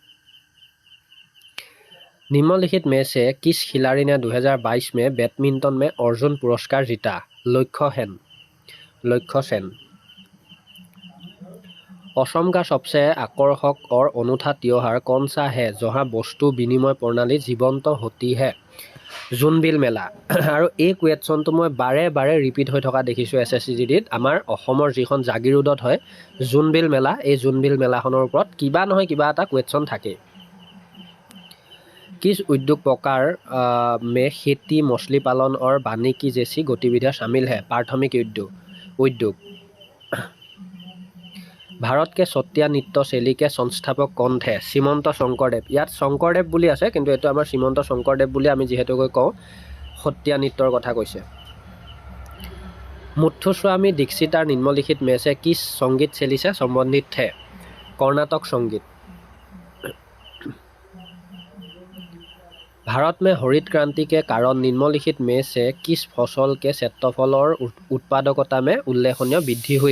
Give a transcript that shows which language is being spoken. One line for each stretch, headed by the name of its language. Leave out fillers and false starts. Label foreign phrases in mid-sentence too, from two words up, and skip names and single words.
Hindi: निम्नलिखित में से किस खिलाड़ी ने 2022 में बैडमिंटन में अर्जुन पुरस्कार जीता? लक्ष्य सेन। असम का सबसे आकर्षक और अनूठा त्योहार कौन सा है जहां वस्तु विनिमय प्रणाली जीवंत होती है?
Assamese: জোনবিল মেলা। আৰু এই কুৱেশ্যনটো মই বাৰে ৰিপিট হৈ থকা দেখিছোঁ SSCGDত। আমাৰ অসমৰ যিখন জাগিৰোডত হয় জোনবিল মেলা, এই জোনবিল মেলাখনৰ ওপৰত কিবা নহয় কিবা এটা কুৱেশ্যন থাকেই।
Hindi: किस उद्योग प्रकार में खेती, मछली पालन और वानिकी जैसी गतिविधियाँ शामिल है? प्राथमिक उद्योग। भारत के सत्रिया नृत्य शैली के संस्थापक कौन थे?
Assamese: শ্ৰীমন্ত শংকৰদেৱ। ইয়াত শংকৰদেৱ বুলি আছে, কিন্তু এইটো আমাৰ শ্ৰীমন্ত শংকৰদেৱ বুলি আমি যিহেতুকৈ কওঁ, সত্ৰীয়া নৃত্যৰ কথা কৈছে।
Hindi: मुथुस्वामी दीक्षितार निम्नलिखित में से किस संगीत शैली से संबंधित थे? कर्नाटक संगीत। भारत में हरित क्रांति के कारण निम्नलिखित में से किस फसल के क्षेत्रफल और उत्पादकता में उल्लेखनीय वृद्धि हुई?